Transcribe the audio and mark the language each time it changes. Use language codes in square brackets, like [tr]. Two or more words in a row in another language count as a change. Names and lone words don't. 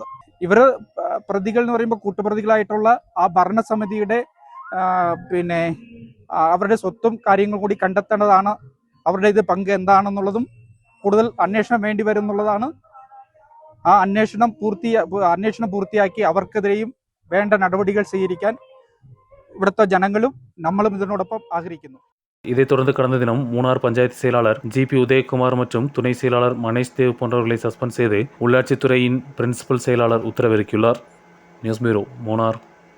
[ml] ഇവർ പ്രതികൾ എന്ന് പറയുമ്പോൾ കൂട്ടുപ്രതികളായിട്ടുള്ള ആ ഭരണസമിതിയുടെ പിന്നെ അവരുടെ സ്വത്തും കാര്യങ്ങൾ കൂടി കണ്ടെത്തേണ്ടതാണ്. അവരുടെ ഇത് പങ്ക് എന്താണെന്നുള്ളതും കൂടുതൽ അന്വേഷണം വേണ്ടി വരും എന്നുള്ളതാണ്. ആ അന്വേഷണം പൂർത്തിയാക്കി അവർക്കെതിരെയും വേണ്ട നടപടികൾ സ്വീകരിക്കാൻ ഇവിടുത്തെ ജനങ്ങളും നമ്മളും ഇതിനോടൊപ്പം ആഗ്രഹിക്കുന്നു. [ta] இதைத் தொடர்ந்து கடந்த தினம் மூணார் பஞ்சாயத்து செயலாளர் ஜி.பி. உதயகுமார் மற்றும் துணை செயலாளர் மனேஷ் தேவ் போன்றவர்களை சஸ்பெண்ட் செய்து உள்ளாட்சித்துறையின் பிரின்சிபல் செயலாளர் உத்தரவிறக்கியுள்ளார். [en] News Bureau, [ta] மூணார்.